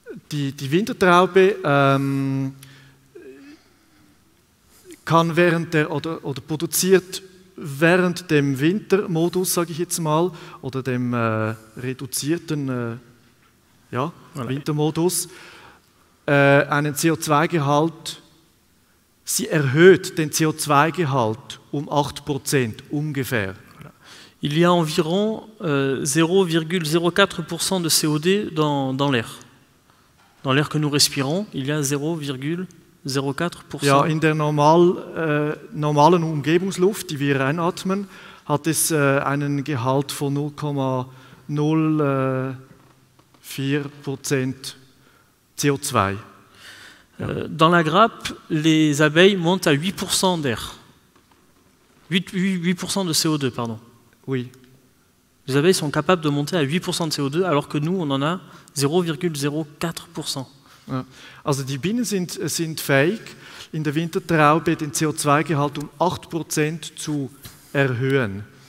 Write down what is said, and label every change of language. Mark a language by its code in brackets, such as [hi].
[de] Die Wintertraube kann oder produziert während dem Wintermodus, sage ich jetzt mal, oder dem reduzierten Wintermodus, einen CO2-Gehalt. Sie erhöht den CO2-Gehalt um 8% ungefähr. [fr] Il y a environ 0,04% de CO2 dans l'air. Dans l'air que nous respirons, il y a 0,04%. [de] Ja, in der normalen Umgebungsluft, die wir einatmen, hat es einen Gehalt von 0,04% CO2. [fr] Dans la grappe, les abeilles montent à 8% d'air. 8% de CO2, pardon. Oui. Les abeilles sont capables de monter à 8% de CO2, alors que nous, on en a 0,04%. [de] Ja. Also die Bienen sind fähig, in der Wintertraube den CO2-Gehalt um 8% zu erhöhen.